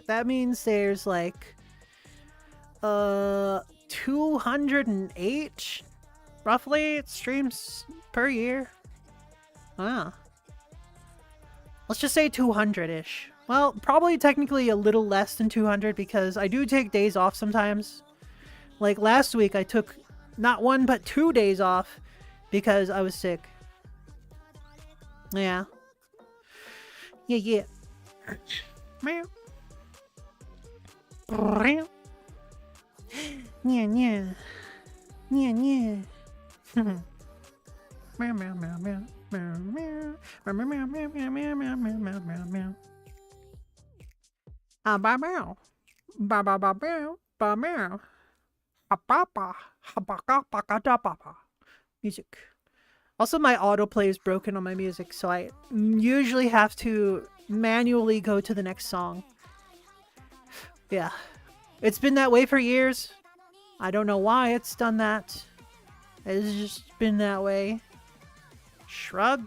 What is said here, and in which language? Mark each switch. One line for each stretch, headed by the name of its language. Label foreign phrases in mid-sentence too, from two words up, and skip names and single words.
English: That means there's like 208 roughly streams per year. Ah. Let's just say 200-ish. Well, probably technically a little less than 200 because I do take days off sometimes. Like last week I took not 1 but 2 days off because I was sick. Yeah. Yeah. Meow. Yeah. Meow. Meow, meow, meow, meow. Meow, meow. Meow, meow, meow, meow, meow, meow, meow, meow, meow, meow. Ba meow. Ba ba ba meow. Ba meow. Ha ba ba. Ha ba ga ba ga da ba ba. Music. Also, my autoplay is broken on my music, so I usually have to manually go to the next song. Yeah. It's been that way for years. I don't know why it's done that. It's just been that way. Shrug.